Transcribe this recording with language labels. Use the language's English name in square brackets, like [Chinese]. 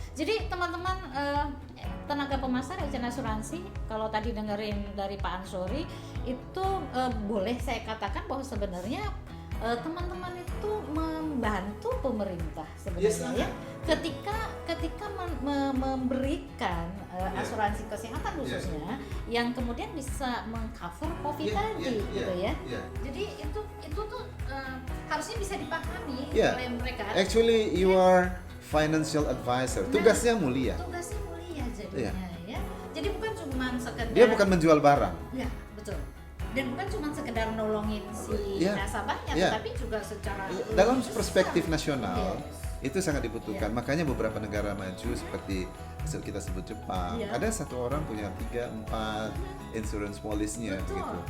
[Indonesian] Jadi teman-teman tenaga pemasar agent asuransi, kalau tadi dengerin dari Pak Ansori itu boleh saya katakan bahwa sebenarnya teman-teman itu membantu pemerintah sebenarnya ketika memberikan asuransi kesehatan khususnya yang kemudian bisa mengcover COVID tadi gitu ya. Jadi itu tuh harusnya bisa dipahami oleh mereka. [English] Actually you are financial advisor. [Indonesian] Tugasnya mulia. Tugasnya mulia jadinya ya. Jadi bukan cuma sekedar dia bukan menjual barang. Ya, betul. Dan bukan cuma sekedar nolongin si nasabahnya, tapi juga secara dalam perspektif nasional itu sangat dibutuhkan. Makanya beberapa negara maju seperti kita sebut Jepang, ada satu orang punya 3-4 insurance policy-nya gitu.